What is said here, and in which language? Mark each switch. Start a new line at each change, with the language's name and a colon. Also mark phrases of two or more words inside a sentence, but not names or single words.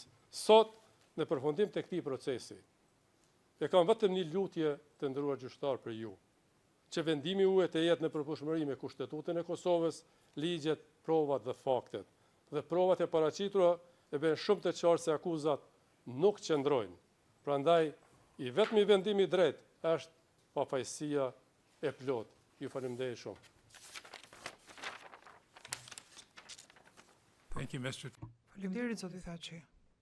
Albanian: Sot, në përfundim të këtij procesi, e kam vetëm një lutje të nderuar gjyqtar për ju, që vendimi juaj të jetë në përputhshmëri me Kushtetutën e Kosovës, ligjet, provat dhe faktet. Dhe provat e paraqitura e bën shumë të qartë se akuzat nuk qëndrojnë. Prandaj, i vetmi vendim i drejtë është pafajësia e plotë. Ju faleminderit shumë.
English: Thank you, Mr.
Albanian: Faleminderit, zoti Thaçi.